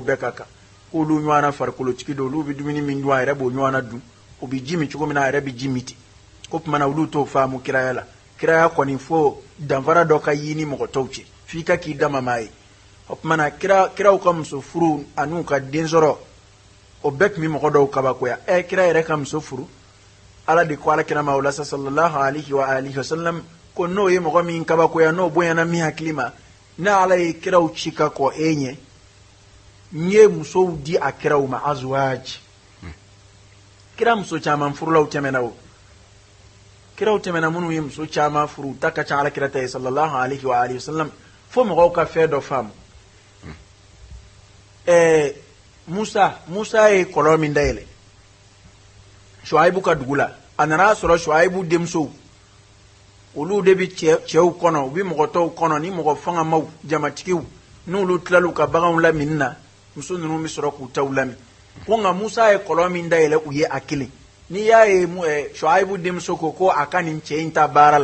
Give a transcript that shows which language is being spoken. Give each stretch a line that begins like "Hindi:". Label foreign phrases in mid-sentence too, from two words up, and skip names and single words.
Bambara: bɛɛ ka kan k'olu ɲɔgɔnna farikolotigi don olu bɛ dumuni min dun a yɛrɛ b'o ɲɔgɔnna dun u bɛ ji min cogo min na a yɛrɛ bɛ ji min ten ko tuma na olu t'o faamu kiraya la kiraya kɔni fo danfara dɔ ka yi ni mɔgɔ tɔw cɛ f'i ka k'i dama maa ye o tuma na kiraw ka muso furu an'u ka den sɔrɔ o bɛɛ tun bɛ mɔgɔ dɔw kabakoya kira yɛrɛ ka muso furu ala de ko alakira ma o la
Arabic: صلى الله عليه وآله وسلم
Bambara: ko n'o ye mɔgɔ min kabakoya n'o bonyana min hakili ma ni ala ye kiraw ci ka kɔ e ɲɛ n ye musow di a kiraw ma azwaj kira muso caman furulaw tɛmɛna o kiraw tɛmɛna minnu ye muso caman furu ta ka ca alakira ta ye
Arabic: صلى الله عليه وآله وسلم
Bambara: fo mɔgɔw ka fɛn dɔ faamu musa ye kɔlɔn min dayɛlɛ shuaibu ka dugu la a nana sɔrɔ shuaibu denmusow olu de bɛ cɛw kɔnɔ u bɛ mɔgɔ tɔw kɔnɔ ni mɔgɔ fangamaw jamatigiw n'olu tilal'u ka baganw lamini na muso ninnu bɛ sɔrɔ k'u taw lami ko nka musa ye kɔlɔn min dayɛlɛ u ye a kelen n'i y'a ye shuaibu denmuso ko a ka nin cɛ in ta baara